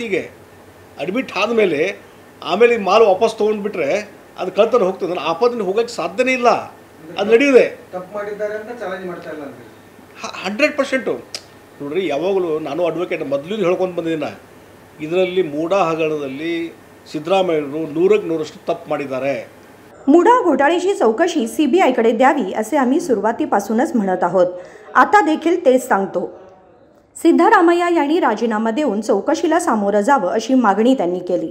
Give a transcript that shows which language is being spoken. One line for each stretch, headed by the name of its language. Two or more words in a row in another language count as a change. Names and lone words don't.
Kannada: ಈಗ ಅಡ್ಮಿಟ್ ಆದಮೇಲೆ ಆಮೇಲೆ ಈ ಮಾಲ್ ವಾಪಸ್ ತೊಗೊಂಡ್ಬಿಟ್ರೆ ಅದು ಕಳ್ತನ ಹೋಗ್ತದೆ. ಆಪಾದನೆ ಹೋಗೋಕ್ಕೆ ಸಾಧ್ಯನೇ ಇಲ್ಲ, ಅದು ನಡೆಯುತ್ತೆ. ತಪ್ಪು ಮಾಡಿದ್ದಾರೆ ಅಂತ ಚಾಲೆಂಜ್ ಮಾಡ್ತಾ ಇಲ್ಲ 100%. ನೋಡ್ರಿ, ಯಾವಾಗಲೂ ನಾನು ಅಡ್ವೊಕೇಟ್ ಮೊದಲು ಹೇಳ್ಕೊಂಡು ಬಂದಿದ್ದೀನಿ, ಇದರಲ್ಲಿ ಮೂಡಾ ಹಗರಣದಲ್ಲಿ सिद्धरामय्यनವರು 100% तप ಮಾಡಿದ್ದಾರೆ.
Marathi: मुडा घोटाळ्याची चौकशी सीबीआयकडे द्यावी असे आम्ही सुरुवातीपासूनच म्हणत आहोत. आता देखील तेच सांगतो. सिद्धरामय्या यांनी राजीनामा देऊन चौकशीला सामोरं जावं अशी मागणी त्यांनी केली.